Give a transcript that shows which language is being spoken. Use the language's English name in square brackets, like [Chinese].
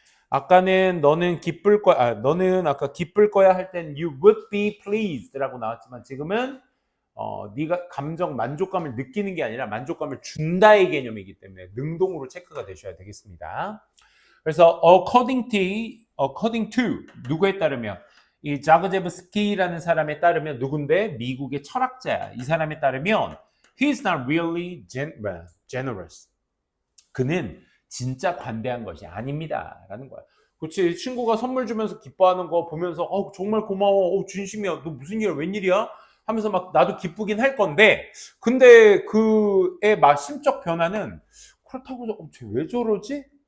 [Korean] 아까는 너는 기쁠 거야. 너는 아까 기쁠 거야 할 땐 [English] you would be pleased [Korean] 라고 나왔지만 지금은 네가 감정 만족감을 느끼는 게 아니라 만족감을 준다의 개념이기 때문에 능동으로 체크가 되셔야 되겠습니다. 그래서 [English] according to [Korean] 누구에 따르면 이 자그제브스키라는 사람에 따르면 누군데 미국의 철학자야. 이 사람에 따르면 [English] he's not really generous. [Korean] 그는 진짜 관대한 것이 아닙니다. 라는 거야. 그렇지. 친구가 선물 주면서 기뻐하는 거 보면서 정말 고마워. 진심이야. 너 무슨 일이야? 웬일이야? 하면서 막 나도 기쁘긴 할 건데 근데 그의 심적 변화는 그렇다고 쟤 왜 저러지?